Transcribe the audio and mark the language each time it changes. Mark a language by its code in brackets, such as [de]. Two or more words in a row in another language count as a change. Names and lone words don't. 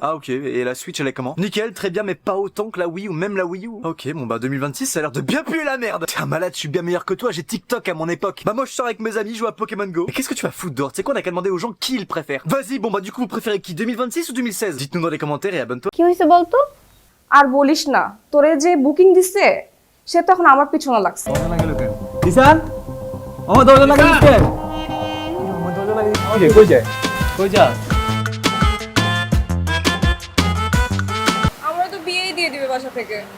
[fr] Ah ok, et la Switch elle est comment? Nickel, très bien, mais pas autant que la Wii ou même la Wii U. Ok, bon bah 2026 ça a l'air de bien puer la merde. T'es un malade, je suis bien meilleur que toi, j'ai TikTok à mon époque. Bah moi je sors avec mes amis, je joue à Pokémon Go. Mais qu'est-ce que tu vas foutre dehors? Tu sais quoi, on a qu'à demander aux gens qui ils préfèrent. Vas-y, bon bah du coup vous préférez qui, 2026 ou 2016? Dites-nous dans les commentaires et abonne-toi. [bn] কি হয়েছে বলতো? আর বলিস না, তোরে যে বুকিং দিছে সে তখন আমার পিছনে লাগছে। দিশান আমার দরজা লাগাই দিতে আমার দরজা লাগাই দিতে কই যায় কই যা আমরা তো বিয়েই দিয়ে দিবে বাসা থেকে।